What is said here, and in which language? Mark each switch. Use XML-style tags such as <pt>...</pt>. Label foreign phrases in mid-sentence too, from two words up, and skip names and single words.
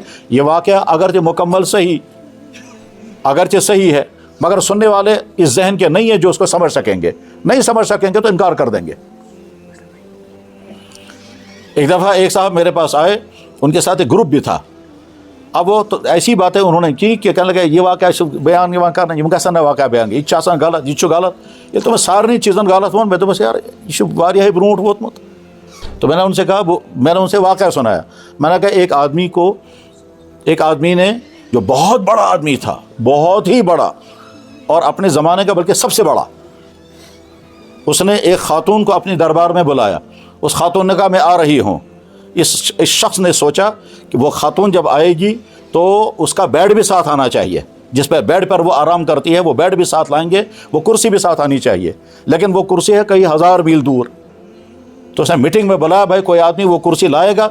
<ur>یہ واقعہ اگرچہ مکمل صحیح ہے مگر سننے والے اس ذہن کے نہیں ہیں جو اس کو سمجھ سکیں گے، نہیں سمجھ سکیں گے تو انکار کر دیں گے۔ ایک دفعہ ایک صاحب میرے پاس آئے، ان کے ساتھ ایک گروپ بھی تھا، اب وہ تو ایسی باتیں انہوں نے کی کہ کہنے لگے یہ واقعہ بیان کرنا</ur> <ks>یہ گژھن نہ واقعہ بیان یہ آسان غلط،</ks> <ur>یہ غلط، یہ تو میں سارے</ur> <ks>چیزن غلط وون، میں دوپس یار یہ واریاہ برونٹ ووتمت۔</ks> <ur>تو میں نے ان سے کہا، میں نے ان سے واقعہ سنایا، میں نے کہا ایک آدمی نے جو بہت بڑا آدمی تھا، بہت ہی بڑا اور اپنے زمانے کا بلکہ سب سے بڑا، اس نے ایک خاتون کو اپنی دربار میں بلایا۔ اس خاتون نے کہا میں آ رہی ہوں۔ اس شخص نے سوچا کہ وہ خاتون جب آئے گی تو اس کا بیڈ بھی ساتھ آنا چاہیے، جس پہ بیڈ پر وہ آرام کرتی ہے وہ بیڈ بھی ساتھ لائیں گے، وہ کرسی بھی ساتھ آنی چاہیے، لیکن وہ کرسی ہے کئی ہزار میل دور، تو اس نے میٹنگ میں بلایا، بھائی کوئی آدمی وہ کرسی لائے گا؟</ur>